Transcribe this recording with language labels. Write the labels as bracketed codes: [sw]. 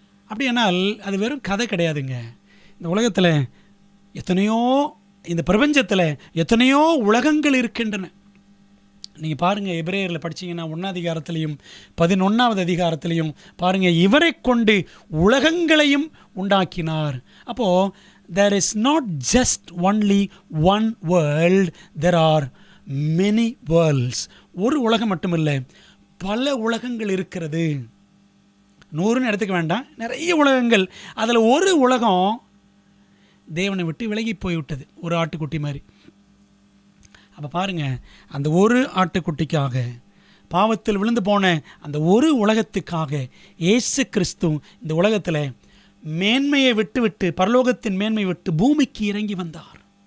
[ta] அப்படியானால் அது வெறும் கதை கிடையாதுங்க. இந்த உலகத்தில் எத்தனையோ, இந்த பிரபஞ்சத்தில் எத்தனையோ உலகங்கள் இருக்கின்றன. நீங்கள் பாருங்கள், எபிரேயரில் படித்தீங்கன்னா 1ஆம் அதிகாரத்திலையும் 11ஆவது அதிகாரத்திலையும் பாருங்கள், இவரை கொண்டு உலகங்களையும் உண்டாக்கினார். அப்போது [en] there is not just only one world, there are many worlds. [ta] ஒரு உலகம் மட்டுமில்லை, பல உலகங்கள் இருக்கிறது. 100ன்னு எடுத்துக்க வேண்டாம், நிறைய உலகங்கள். அதில் ஒரு உலகம் தேவனை விட்டு விலகி போய்விட்டது, ஒரு ஆட்டுக்குட்டி மாதிரி. அப்போ பாருங்கள், அந்த ஒரு ஆட்டுக்குட்டிக்காக, பாவத்தில் விழுந்து போன அந்த ஒரு உலகத்துக்காக இயேசு கிறிஸ்து இந்த உலகத்தில் மேன்மையை விட்டு பரலோகத்தின் மேன்மை விட்டு பூமிக்கு இறங்கி வந்தார்.